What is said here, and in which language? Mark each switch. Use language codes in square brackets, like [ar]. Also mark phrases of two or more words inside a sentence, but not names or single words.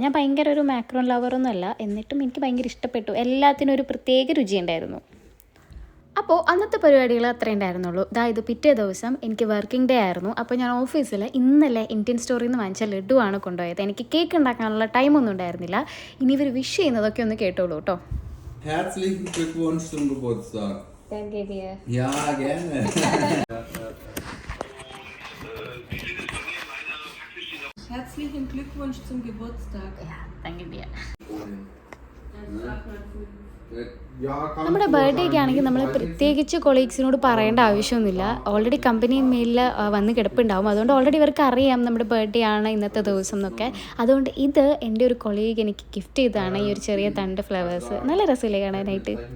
[ml] ഞാൻ ഭയങ്കര ഒരു [en] macaron lover [ml] അല്ല, എന്നിട്ടും എനിക്ക് ഭയങ്കര ഇഷ്ടപ്പെട്ടു. എല്ലാത്തിനും ഒരു പ്രത്യേക രുചി ഉണ്ടായിരുന്നു. അപ്പോൾ അന്നത്തെ പരിപാടികൾ അത്രേ ഉണ്ടായിരുന്നുള്ളൂ. ഇത് പിറ്റേ ദിവസം എനിക്ക് [en] working day [ml] ആയിരുന്നു. അപ്പോൾ ഞാൻ ഓഫീസിൽ ഇന്നലെ ഇന്ത്യൻ സ്റ്റോറിൽ നിന്ന് വാങ്ങിച്ച ലഡുവാണ് കൊണ്ടുപോയത്. എനിക്ക് കേക്ക് ഉണ്ടാക്കാനുള്ള ടൈമൊന്നും ഉണ്ടായിരുന്നില്ല. ഇനി ഇവർ വിഷ് ചെയ്യുന്നതൊക്കെ ഒന്ന് കേട്ടോളൂ കേട്ടോ. [de] Herzlichen Glückwunsch zum Geburtstag. Danke dir. Ja, gerne. Herzlichen Glückwunsch zum Geburtstag. Ja, danke dir. Ja, [ml] നമ്മുടെ ബർത്ത്ഡേക്ക് ആണെങ്കിൽ നമ്മൾ പ്രത്യേകിച്ച് കൊളീഗ്സിനോട് പറയേണ്ട ആവശ്യമൊന്നുമില്ല. [en] already company mail [ml] വന്ന് കിടപ്പുണ്ടാവും. അതുകൊണ്ട് ഓൾറെഡി ഇവർക്ക് അറിയാം നമ്മുടെ ബർത്ത്ഡേ ആണ് ഇന്നത്തെ ദിവസം എന്നൊക്കെ. അതുകൊണ്ട് ഇത് എൻ്റെ ഒരു കൊളീഗ് എനിക്ക് ഗിഫ്റ്റ് ചെയ്തതാണ്, ഈ ഒരു ചെറിയ തണ്ട് ഫ്ലവേഴ്സ്. നല്ല രസമില്ലേ കാണാനായിട്ട്?